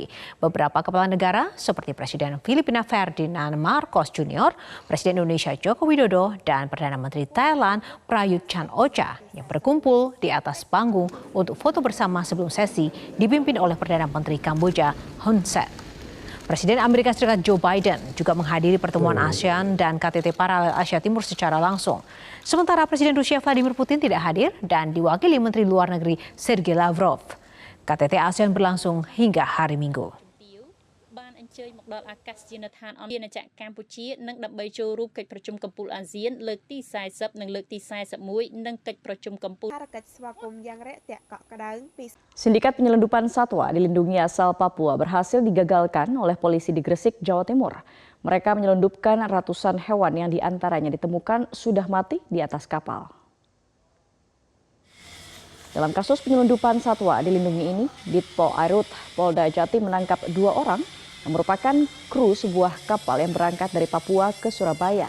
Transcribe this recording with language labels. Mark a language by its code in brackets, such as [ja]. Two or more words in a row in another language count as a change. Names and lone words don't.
[id] Beberapa kepala negara seperti Presiden Filipina Ferdinand Marcos Jr., Presiden Indonesia Joko Widodo, dan Perdana Menteri Thailand Prayut Chan-o-cha yang berkumpul di atas panggung untuk foto bersama sebelum sesi dipimpin oleh Perdana Menteri Kamboja Hun Sen. Presiden Amerika Serikat Joe Biden juga menghadiri pertemuan ASEAN dan KTT Paralel Asia Timur secara langsung. Sementara Presiden Rusia Vladimir Putin tidak hadir dan diwakili Menteri Luar Negeri Sergei Lavrov. KTT ASEAN berlangsung hingga hari Minggu. [km] ជើញមកដល់អាកាសយានដ្ឋានអន្តរជាតិកម្ពុជានិងដើម្បីចូលរួមកិច្ចប្រជុំកំពូលអាស៊ានលើកទី40និងលើកទី41និងកិច្ចប្រជុំកំពូល [id] Sindikat penyelundupan satwa dilindungi asal Papua berhasil digagalkan oleh polisi di Gresik, Jawa Timur. Mereka menyelundupkan ratusan hewan yang diantaranya ditemukan sudah mati di atas kapal. Dalam kasus penyelundupan satwa dilindungi ini, Ditpol Airut Polda Jatim menangkap 2 orang yang merupakan kru sebuah kapal yang berangkat dari Papua ke Surabaya.